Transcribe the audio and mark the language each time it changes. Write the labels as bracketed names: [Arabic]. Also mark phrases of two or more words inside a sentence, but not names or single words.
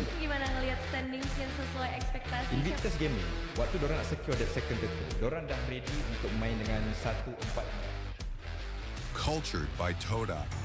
[Indonesian] Gimana ngelihat standings yang sesuai ekspektasi? [Malay] Invictus Gaming, waktu diorang nak [English] secure that second turtle, [Malay] diorang dah ready untuk main dengan 1-4. [English] Cultured by Toda.